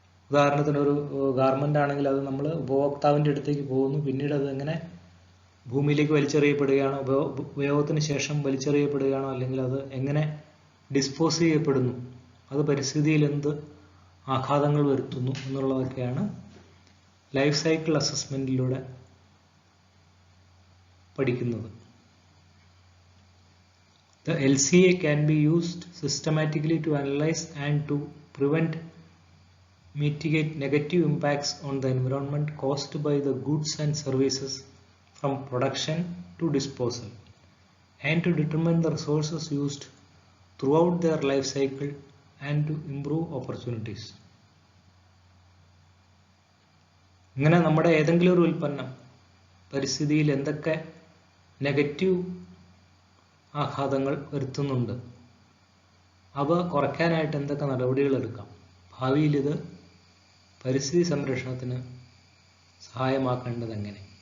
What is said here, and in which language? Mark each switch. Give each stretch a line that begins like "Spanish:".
Malayalam: ഉദാഹരണത്തിന് ഒരു ഗാർമെൻ്റ് ആണെങ്കിൽ അത് നമ്മൾ ഉപഭോക്താവിൻ്റെ അടുത്തേക്ക് പോകുന്നു, പിന്നീട് അത് എങ്ങനെ ഭൂമിയിലേക്ക് വലിച്ചെറിയപ്പെടുകയാണോ, ഉപയോഗത്തിന് ശേഷം വലിച്ചെറിയപ്പെടുകയാണോ, അല്ലെങ്കിൽ അത് എങ്ങനെ ഡിസ്പോസ് ചെയ്യപ്പെടുന്നു, അത് പരിസ്ഥിതിയിൽ എന്ത് ആഘാതങ്ങൾ വരുത്തുന്നു എന്നുള്ളതൊക്കെയാണ് ലൈഫ് സൈക്കിൾ അസസ്മെന്റിലൂടെ പഠിക്കുന്നത്.
English: The LCA can be used systematically to analyze and to prevent, mitigate negative impacts on the environment caused by the goods and services from production to disposal, and to determine the resources used throughout their life cycle and to improve opportunities.
Malayalam: ഇങ്ങനെ നമ്മുടെ ഏതെങ്കിലും ഒരു ഉൽപ്പന്നം പരിസ്ഥിതിയിൽ എന്തൊക്കെ negative ആഘാതങ്ങൾ വരുത്തുന്നുണ്ട്, അവ കുറയ്ക്കാനായിട്ട് എന്തൊക്കെ നടപടികൾ എടുക്കാം, ഭാവിയിൽ ഇത് പരിസ്ഥിതി സംരക്ഷണത്തിന് സഹായമാക്കേണ്ടത് എങ്ങനെ.